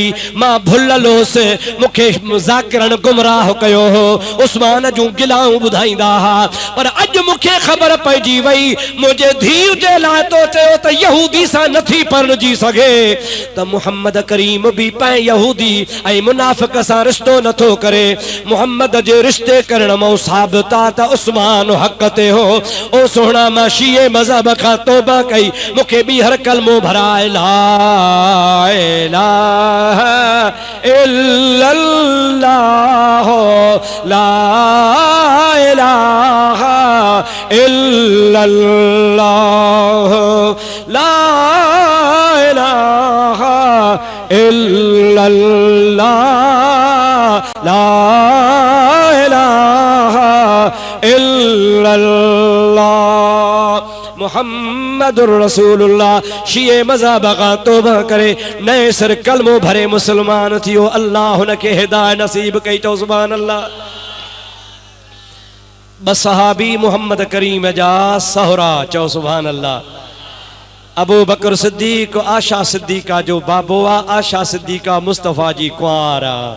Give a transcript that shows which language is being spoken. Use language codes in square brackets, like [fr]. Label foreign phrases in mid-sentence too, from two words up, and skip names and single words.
[sd] मां भुलल होसि, मूंखे ज़ाकिरनि गुमराह कयो हो, उस्मान जूं गिलाऊं ॿुधाईंदा हुआ, पर अॼु मूंखे ख़बर पइजी वई मुंहिंजे धीउ जे लाइ तो चयो त यहूदी सां नथी परणिजी सघे त मुहम्मद करीम बि पंहिंजे यहूदी ऐं मुनाफ़िक़ सां रिश्तो नथो करे। मुहम्मद जे रिश्ते करण मां साबित आहे त उस्मान हक़ ते हो। ओ सोहणा मां शीए मज़हब खां तौबा कई, मूंखे बि हर कलमो भराए ला [ar] इलाहा इल्लल्लाह لا إله إلا الله لا إله إلا الله لا إله إلا الله لا إله محمد رسول الله. [sd] शीए मज़हब खां तौबा करे नए सिर कलमो भरे मुसलमान थियो। अल्लाह हुनखे हिदायत नसीब कई। चओ [ar] سبحان الله. [sd] ॿ सहाबी मुहम्मद करीम जा सहुरा, चओ [ar] سبحان الله. [sd] अबू बकर सिद्दीक आशा सिद्दीका जो बाबो आहे, आशा सिद्दीका मुस्तफ़ा जी कुंवार आहे।